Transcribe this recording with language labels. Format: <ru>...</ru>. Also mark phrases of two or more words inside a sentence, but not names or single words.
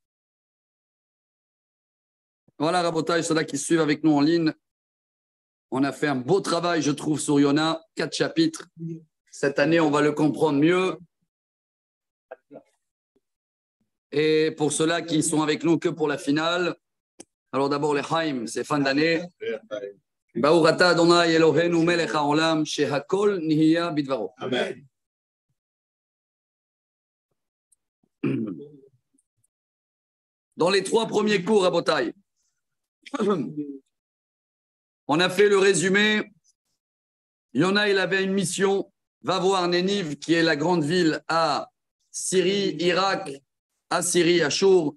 <fr>Voilà, Rabotai, ceux-là qui suivent avec nous en ligne. On a fait un beau travail, je trouve, sur Yona. 4 chapitres. Cette année, on va le comprendre mieux. Et pour ceux-là qui sont avec nous que pour la finale, alors d'abord les Haïm, c'est fin d'année.</fr> <he>ברוך אתה ה' אלוהינו מלך העולם שהכל נהיה בדברו.</he> <fr>Amen. Dans les 3 premiers cours à Botaï, on a fait le résumé. Yona, il avait une mission. Va voir Nénive, qui est la grande ville à Syrie, Irak, à Syrie, à Chour.</fr>